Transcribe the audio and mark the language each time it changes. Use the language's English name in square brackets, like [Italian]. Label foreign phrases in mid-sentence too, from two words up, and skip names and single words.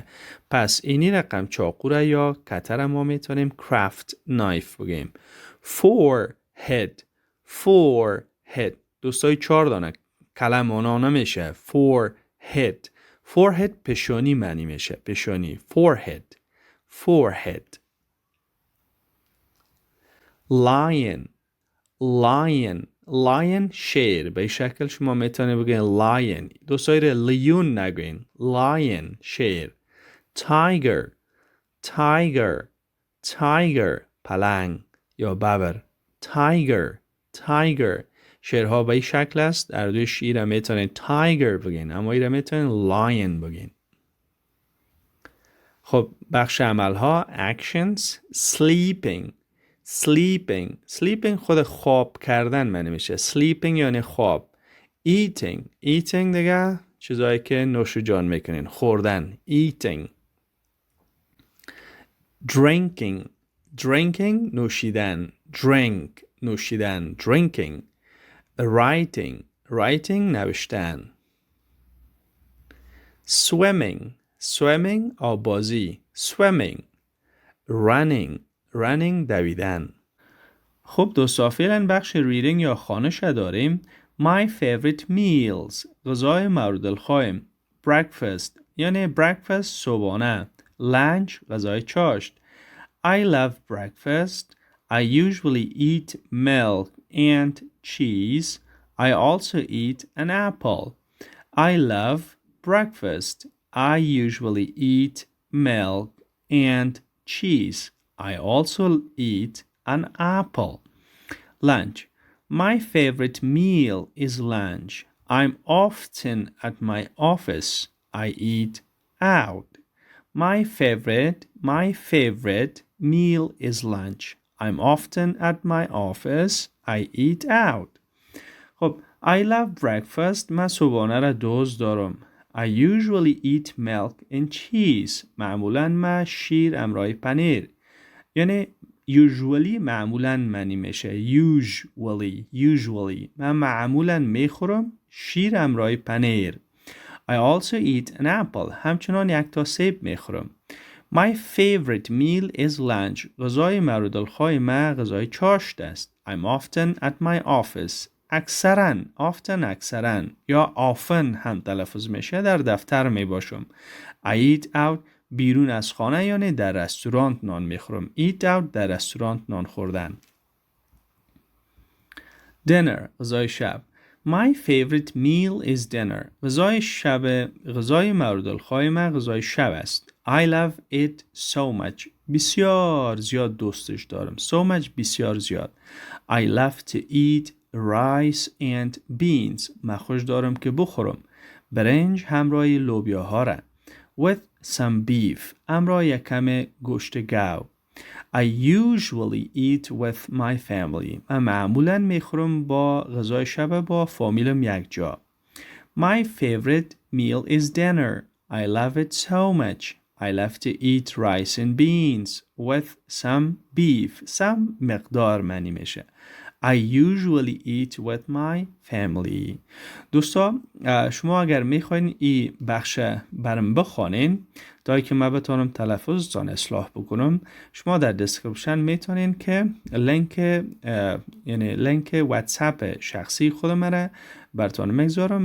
[Persian] پس اینی رقم چاقو را یا کتر ما میتونیم [English] craft knife [Persian] بگیم. forehead دوستای 4 دانه کلم اونا نمیشه. forehead پیشانی معنی میشه. پیشانی. forehead. [English] forehead. lion. lion. lion شیر. [Persian] به شکل شما میتونه بگین lion. دوستای لیون نگوین. [English] lion شیر. tiger. tiger. [Persian] tiger پلنگ یا ببر. [English] tiger. tiger [Persian] شیرها به این شکل است. در دوی شیر میتونین tiger بگین، اما این میتونین lion بگین. خب بخش عمل ها actions. [English] sleeping. sleeping. sleeping [Persian] خود خواب کردن معنی میشه. sleeping یعنی خواب. [English] eating. eating [Persian] دیگه چیزایی که نوش جان میکنین، خوردن. eating. [English] drinking. drinking نوشیدن. drink نوشیدن. drinking. writing. writing نوشتن. swimming. swimming آبازی. swimming. running. [Persian] running دویدن. خب دوستا فعلا بخش reading یا خوانش داریم. [English] My favorite meals [Persian] غذای مورد الخواهم. breakfast یعنی breakfast صبحانه. lunch غذای چاشت. [English] I love breakfast. I usually eat milk and cheese. I also eat an apple. I love breakfast. I usually eat milk and cheese. I also eat an apple. Lunch. My favorite meal is lunch. I'm often at my office. I eat out. My favorite meal is lunch. I'm often at my office. I eat out. [Persian] خب [English] I love breakfast. [Persian] من صبحانه را دوست دارم. [English] I usually eat milk and cheese. [Persian] معمولاً من شیر همراه پنیر. یعنی usually معمولاً معنی میشه. usually من معمولاً میخورم شیر همراه پنیر. [English] I also eat an apple. [Persian] همچنان یک تا سیب میخورم. [English] My favorite meal is lunch. [Persian] غذای مورد الخواه من غذای چاشت است. [English] I'm often at my office. [Persian] اکثراً اکثراً یا often هم تلفظ میشه در دفتر می باشم. [English] I eat out [Persian] بیرون از خانه یعنی در رستوران نان میخورم. [English] eat out [Persian] در رستوران نان خوردن. dinner غذای شب. [English] My favorite meal is dinner. [Persian] غذای مورد الخواه من غذای شب است. [English] I love it so much. [Persian] بسیار زیاد دوستش دارم. [English] so much [Persian] بسیار زیاد. [English] I love to eat rice and beans. [Persian] من خوش دارم که بخورم برنج همراه لوبیاها را. [English] with some beef [Persian] همراه یک کم گوشت گاو. [English] I usually eat with my family. [Persian] من معمولاً میخورم با غذای شب با فامیلم یک جا. [English] My favorite meal is dinner. I love it so much. I love to eat rice and beans with some beef. [Persian] some مقدار معنی میشه. [English] I usually eat with my family. [Persian] دوستا شما اگر میخواین این بخش برام بخوانین تا که من بتونم تلفظتان اصلاح بکنم، شما در دسکریپشن میتونین که لینک واتساپ شخصی خودم را براتون میگذارم.